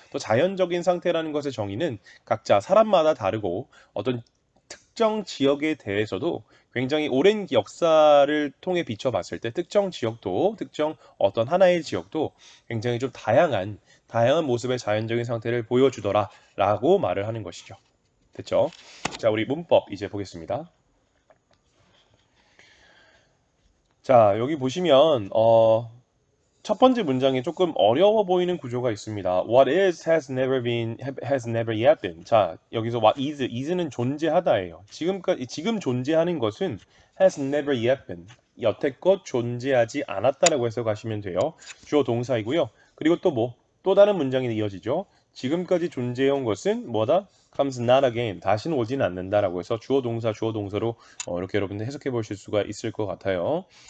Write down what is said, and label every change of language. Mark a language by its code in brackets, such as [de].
[ko] 또 자연적인 상태라는 것의 정의는 각자 사람마다 다르고 어떤 특정 지역에 대해서도 굉장히 오랜 역사를 통해 비춰봤을 때 특정 어떤 하나의 지역도 굉장히 좀 다양한 모습의 자연적인 상태를 보여주더라라고 말을 하는 것이죠. 됐죠? 자, 우리 문법 이제 보겠습니다. 자, 여기 보시면 첫 번째 문장에 조금 어려워 보이는 구조가 있습니다. [en] What is has never yet been. [ko] 자, 여기서 [en] what is [ko] 는 존재하다예요. 지금 존재하는 것은 [en] has never yet been. [ko] 여태껏 존재하지 않았다라고 해석하시면 돼요. 주어 동사이고요. 그리고 또 다른 문장이 이어지죠. 지금까지 존재해온 것은 뭐다? [en] comes not again. [ko] 다시는 오진 않는다라고 해서 주어 동사로 이렇게 여러분들 해석해 보실 수가 있을 것 같아요.